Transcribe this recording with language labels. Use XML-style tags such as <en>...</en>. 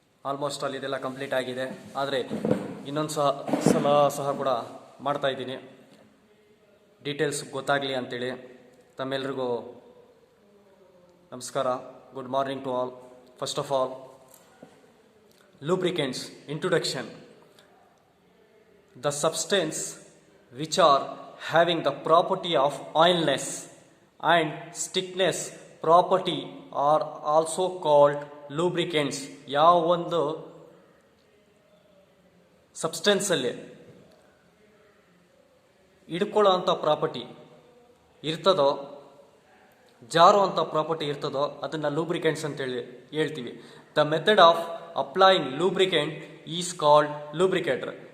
<kn>Almost ಅಲ್ಲಿ ಇದೆಲ್ಲ complete ಆಗಿದೆ. ಆದರೆ ಇನ್ನೊಂದು ಸಲ ಕೂಡ ಮಾಡ್ತಾಯಿದ್ದೀನಿ, ಡೀಟೇಲ್ಸ್ ಗೊತ್ತಾಗಲಿ ಅಂಥೇಳಿ. ತಮ್ಮೆಲ್ರಿಗೂ ನಮಸ್ಕಾರ.</kn> <en>Good morning to all. First of all, lubricants. Introduction. The substance which are having the property of oiliness and stickness property are also called lubricants.</en> <kn>ಯಾವ ಒಂದು ಸಬ್ಸ್ಟೆನ್ಸಲ್ಲಿ ಹಿಡ್ಕೊಳ್ಳೋ ಅಂಥ ಪ್ರಾಪರ್ಟಿ ಇರ್ತದೋ, ಜಾರೋ ಅಂಥ ಪ್ರಾಪರ್ಟಿ ಇರ್ತದೋ ಅದನ್ನು ಲೂಬ್ರಿಕೆಂಟ್ಸ್ ಅಂತೇಳಿ ಹೇಳ್ತೀವಿ.</kn> <en>The method of applying lubricant is called lubricator.</en>